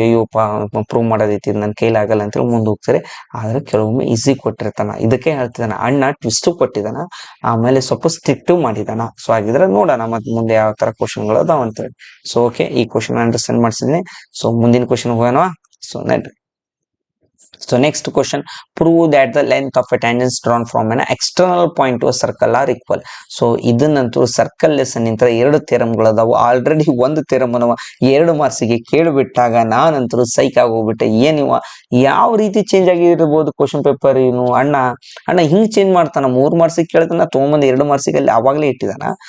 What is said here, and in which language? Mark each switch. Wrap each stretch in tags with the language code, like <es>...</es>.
<kn>ಅಯ್ಯೋ ಪ್ರೂವ್ ಮಾಡೋದೈತಿ, ನನ್ನ ಕೈಲಾಗಲ್ಲ ಅಂತೇಳಿ ಮುಂದೆ ಹೋಗ್ತಾರೆ. ಆದ್ರೆ ಕೆಲವೊಮ್ಮೆ ಈಸಿ ಕೊಟ್ಟಿರ್ತಾನ. ಇದಕ್ಕೆ ಹೇಳ್ತಿದ್ದಾನ ಅಣ್ಣ ಟ್ವಿಸ್ಟ್ ಕೊಟ್ಟಿದ್ದಾನ, ಆಮೇಲೆ ಸ್ವಲ್ಪ ಸ್ಟ್ರಿಕ್ಟ್ ಮಾಡಿದಾನ. ಸೊ ಹಾಗಿದ್ರೆ ನೋಡೋಣ ಮತ್ತೆ ಮುಂದೆ ಯಾವ ತರ ಕ್ವಶನ್ಗಳು ಅದಾವ ಅಂತೇಳಿ. ಸೊ ಓಕೆ, ಈ ಕ್ವಶನ್ ಅಂಡರ್ಸ್ಟ್ಯಾಂಡ್ ಮಾಡಿಸಿದ್ದೀನಿ. ಸೊ ಮುಂದಿನ ಕ್ವಶನ್ ಹೋಗೋಣ. ಸೊ ನಡ್ರಿ.</kn> <en>So next question, prove that the length of a tangent drawn from an external point to a circle are equal.</en> <kn>So ಇದನ್ನಂತೂ circle lesson ಇಂತ ಎರಡು ಥಿಯರಮ್ಗಳದಾವು. ಆಲ್ರೆಡಿ ಒಂದು theorem ಅನ್ನು 2 ಮಾರ್ಕ್ಸಿಗೆ ಕೇಳಿಬಿಟ್ಟಾಗ ನಾನಂತೂ ಸೈಕ್ ಆಗೋಗ್ಬಿಟ್ಟೆ. ಏನಿವ ಯಾವ ರೀತಿ ಚೇಂಜ್ ಆಗಿರ್ಬೋದು ಕ್ವಶನ್ ಪೇಪರ್, ಏನು ಅಣ್ಣ ಹಿಂಗ್ ಚೇಂಜ್ ಮಾಡ್ತಾನ, 3 ಮಾರ್ಕ್ಸಿಗೆ ಕೇಳ್ತಾನ ತೊಗೊಂಬಂದು 2 ಮಾರ್ಕ್ಸಿಗೆ ಅಲ್ಲಿ ಅವಾಗಲೇ ಇಟ್ಟಿದಾನ.</kn>